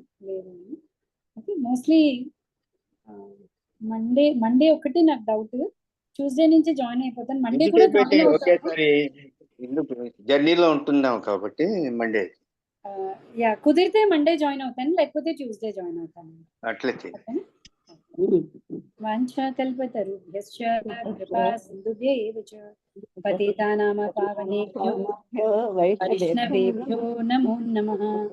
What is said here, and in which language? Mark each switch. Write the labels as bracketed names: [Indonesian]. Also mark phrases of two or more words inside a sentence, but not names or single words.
[Telugu] లేదు ఓకే. [English] mostly Monday [Telugu] ఒకటి నాకు డౌట్. ట్యూస్డే నుంచి జాయిన్ అయిపోతాను. మండే కూడా జాయిన్ అవుతాను. ఒకేసారి జర్నీలో ఉంటున్నాం కాబట్టి మండే. యా కుదిరితే [English] Monday join [Telugu] అవుతాను, లేకపోతే [English] Tuesday join [Telugu] అవుతాను. అట్లయితే [Sanskrit] వాంఛాకల్పతరుభ్యశ్చ కృపా సింధుభ్యేవ చ పతితానాం పావనేభ్యో వైష్ణవేభ్యో నమో నమః.